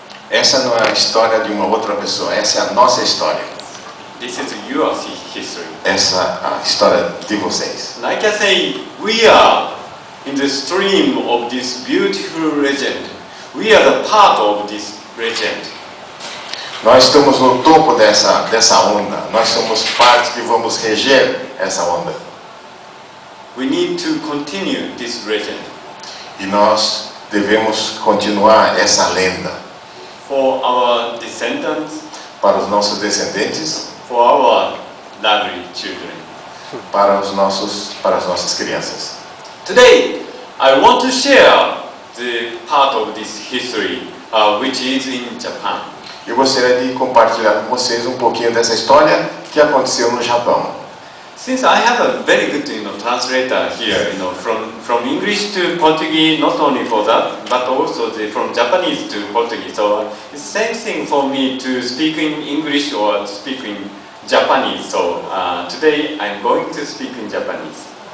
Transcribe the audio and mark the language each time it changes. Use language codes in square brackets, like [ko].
[pt] Essa não é a história de uma outra pessoa, essa é a nossa história. [en] This is your history. [pt] Essa é a história de vocês. [en] And I can say we are in the stream of this beautiful legend. We are the part of this legend. [pt] Nós estamos no topo dessa onda. Nós somos parte que vamos reger essa onda. [en] We need to continue this legend. [pt] E nós devemos continuar essa lenda [en] For our descendants, [pt] para os nossos descendentes, [en] for our lovely children. [pt] para as nossas crianças. [en] Today, I want to share the part of this history, which is in Japan. [pt] Eu gostaria de compartilhar com vocês um pouquinho dessa história que aconteceu no Japão. [en] Since I have a very good, translator here, from English to Portuguese, not only for that, but also from Japanese to Portuguese. So it's the same thing for me to speak in English or speak in Japanese. So today I'm going to speak in Japanese.